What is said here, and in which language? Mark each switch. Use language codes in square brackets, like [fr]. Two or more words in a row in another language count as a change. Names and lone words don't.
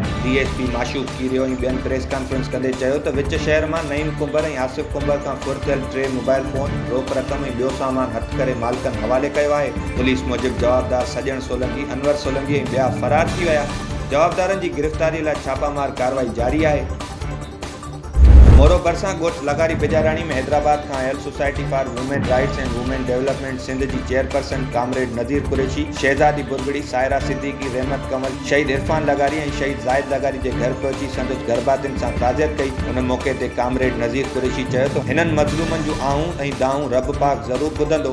[sd] डीएसपी माशूक कीरियो ऐं ॿियनि [en] press conference [sd] कंदे चयो त विच शहर में नहीम कुंबर ऐं आसिफ कुंबर खां फुर थियल 3 [en] mobile phone, [sd] रोक रक़म ऐं ॿियो सामान हथ करे मालिकनि हवाले कयो आहे। पुलिस मूजिबि जवाबदार सजण सोलंकी, अनवर सोलंकी ऐं ॿिया फ़रार थी विया। जवाबदारनि जी गिरफ़्तारी लाइ छापामार कार्रवाई जारी आहे। मोरो भरिसां ॻोठ लगारी बिजाराणी में हैदराबाद खां आयल सोसाइटी फॉर वुमेन राइट्स एंड वुमेन डेवलपमेंट सिंध जी चेयरपर्सन कामरेड नज़ीर कुरैशी, शहज़ादी बुरगड़ी, सायरा सिद्दीकी, रहमत कमल, शहीद इरफान लगारी ऐं शहीद ज़ाहिद लगारी जे घर पहुची संदसि घरबातियुनि सां ताज़ियत कई। उन मौक़े ते कामरेड नज़ीर कुरैशी चयो त हिननि मज़लूमनि जूं आऊं ऐं दाऊं रब पाक ज़रूरु ॿुधंदो।